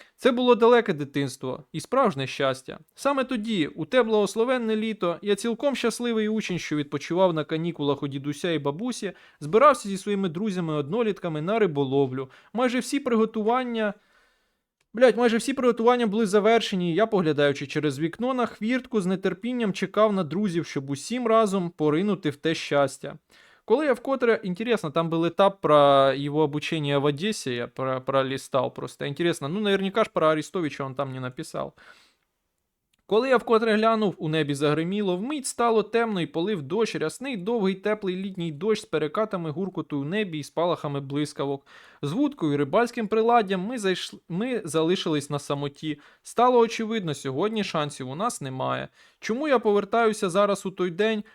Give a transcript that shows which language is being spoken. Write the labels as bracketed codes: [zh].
[uk] Це було далеке дитинство і справжнє щастя. Саме тоді, у те благословенне літо, я цілком щасливий учень, що відпочивав на канікулах у дідуся і бабусі, збирався зі своїми друзями-однолітками на риболовлю. Майже всі приготування були завершені, і я, поглядаючи через вікно на хвіртку, з нетерпінням чекав на друзів, щоб усім разом поринути в те щастя. Коли я вкотре, [ru] интересно, там был этап про его обучение в Одессе, я пролистал просто. Интересно, ну наверняка ж про Арестовича он там не написал. [uk] Коли я вкотре глянув, у небі загриміло, вмить стало темно і полив дощ, рясний, довгий, теплий літній дощ з перекатами гуркоту у небі і спалахами блискавок. З вудкою і рибальським приладдям ми залишились на самоті. Стало очевидно, сьогодні шансів у нас немає. Чому я повертаюся зараз у той день?